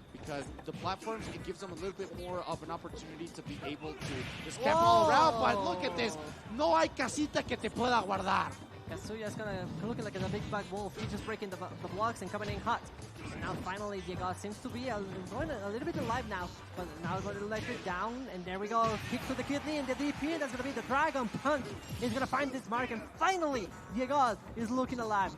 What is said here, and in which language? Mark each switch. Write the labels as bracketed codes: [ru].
[en] Because the platforms, it gives them a little bit more of an opportunity to be able to just camp all around. But look at this. [es] No hay casita que te pueda guardar. [en] Kazuya is looking like a big bad wolf. He's just breaking the blocks and coming in hot. So now finally DieG0D seems to be going a little bit alive now. But now going to let it down. And there we go. Kick to the kidney and the DP. That's going to be the Dragon Punch. He's going to find this mark. And finally, DieG0D is looking alive.